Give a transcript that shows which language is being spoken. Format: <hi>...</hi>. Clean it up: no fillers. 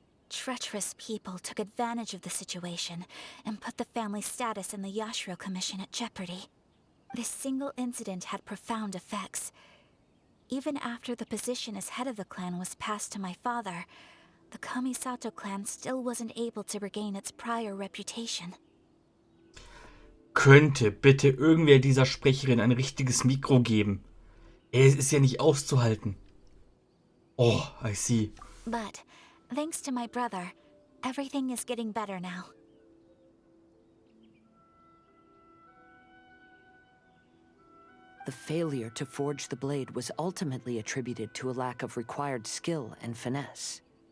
<en>Treacherous people took advantage of the situation and put the family's status in the Yashiro Commission at jeopardy. This single incident had profound effects. Even after the position as head of the clan was passed to my father, the Kamisato clan still wasn't able to regain its prior reputation.</en> <de>Könnte bitte irgendwer dieser Sprecherin ein richtiges Mikro geben? Es ist ja nicht auszuhalten.</de> <en>Oh, I see. But, thanks to my brother, everything is getting better now. The failure to forge the blade was ultimately attributed to a lack of required skill and finesse.</en>